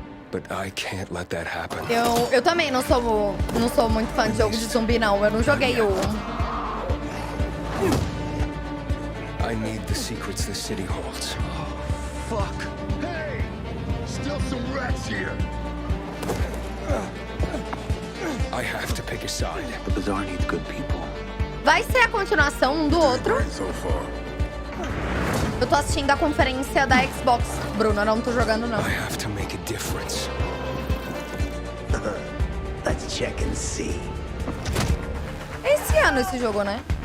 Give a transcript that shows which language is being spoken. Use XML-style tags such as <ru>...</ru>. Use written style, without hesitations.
<en>But I can't let that happen.</en> <pt>Eu também não sou muito fã de jogo de zumbi, não. Eu não joguei o...</pt> <en>I need the secrets the city holds. Fuck. Hey! Still some rats here. I have to pick a side. The bazaar needs good people.</en> <pt>Vai ser a continuação um do outro.</pt> <en>So far.</en> <pt>Eu tô assistindo a conferência da Xbox, Bruno. Eu não tô jogando, não.</pt> <en>I have to make a difference. Let's check and see.</en> <pt>É esse ano esse jogo, né?</pt>